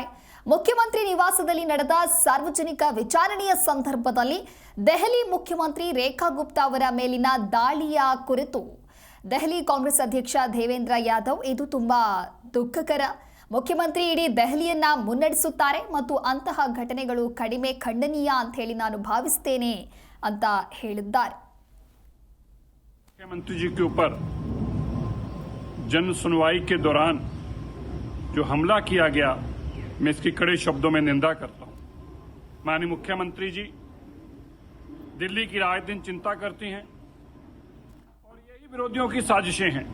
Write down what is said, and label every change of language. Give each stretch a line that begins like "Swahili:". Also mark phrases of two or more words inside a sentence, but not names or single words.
Kannada: ಮುಖ್ಯಮಂತ್ರಿ ನಿವಾಸದಲ್ಲಿ ನಡೆದ ಸಾರ್ವಜನಿಕ ವಿಚಾರಣೆಯ ಸಂದರ್ಭದಲ್ಲಿ ದೆಹಲಿ ಮುಖ್ಯಮಂತ್ರಿ ರೇಖಾ ಗುಪ್ತಾ ಅವರ ಮೇಲಿನ ದಾಳಿಯ ಕುರಿತು ದೆಹಲಿ ಕಾಂಗ್ರೆಸ್ ಅಧ್ಯಕ್ಷ ದೇವೇಂದ್ರ ಯಾದವ್, ಇದು ತುಂಬಾ ದುಃಖಕರ. ಮುಖ್ಯಮಂತ್ರಿ ಇಡೀ ದೆಹಲಿಯನ್ನ ಮುನ್ನಡೆಸುತ್ತಾರೆ ಮತ್ತು ಅಂತಹ ಘಟನೆಗಳು ಕಡಿಮೆ ಖಂಡನೀಯ ಅಂತ ಹೇಳಿ ನಾನು ಭಾವಿಸ್ತೇನೆ ಅಂತ ಹೇಳಿದ್ದಾರೆ.
Hindi: मुख्यमंत्री जी के ऊपर जन सुनवाई के दौरान जो हमला किया गया, मैं इसकी कड़े शब्दों में निंदा करता हूं। माननीय मुख्यमंत्री जी दिल्ली की रात दिन चिंता करती हैं और यही विरोधियों की साजिशें हैं।